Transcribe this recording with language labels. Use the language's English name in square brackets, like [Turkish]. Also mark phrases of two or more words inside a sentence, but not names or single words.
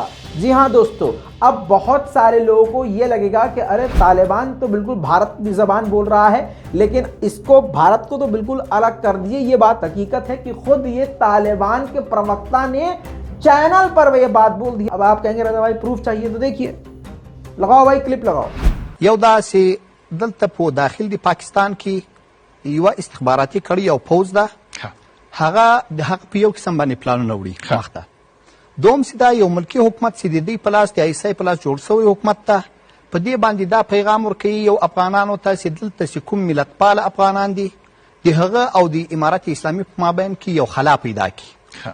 [Hindi] जी हाँ दोस्तों, अब बहुत सारे लोगों को ये लगेगा कि अरे तालिबान तो बिल्कुल भारत की ज़बान बोल रहा है, लेकिन इसको भारत को तो बिल्कुल अलग कर दिए। ये बात हकीकत है कि खुद ये तालिबान के प्रवक्ता ने चैनल पर ये बात बोल दी। अब आप कहेंगे रजा भाई प्रूफ चाहिए, तो देखिए, लगाओ भाई, क्लिप लगाओ। [Pashto] یو داسې دلته په داخل د پاکستان کې یوه استخباراتي کړۍ او پوځ ده، هغه د حق په یو قسم باندې پلانونه وړي مخته. دوم چې دا یو ملکي حکومت چې د دوی په لاس د ISI په لاس جوړ شوی حکومت ده، په دې باندې دا پیغام ورکوي یو افغانانو ته چې دلته چې کوم ملتپاله افغانان دي، د هغه او د امارت اسلامي په مابین کې یو خلا پیدا کړي.